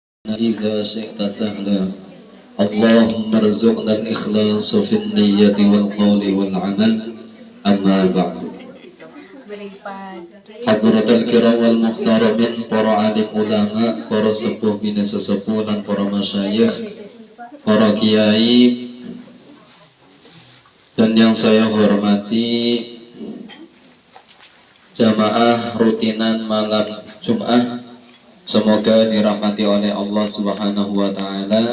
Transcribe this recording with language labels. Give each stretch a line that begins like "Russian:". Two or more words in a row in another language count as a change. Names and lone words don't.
Arabic: إذا شئت سهلا اللهم ارزقنا الإخلاص في النية والقول والعمل أما بعد. حضرات الكرام والمحترمين,
Indonesian: para alim ulama, para sepuh bini sesepuh dan para masyayikh, para kiai, dan yang saya hormati jamaah rutinan malam Jumat, semoga dirahmati oleh Allah
Arabic: سبحانه وتعالى.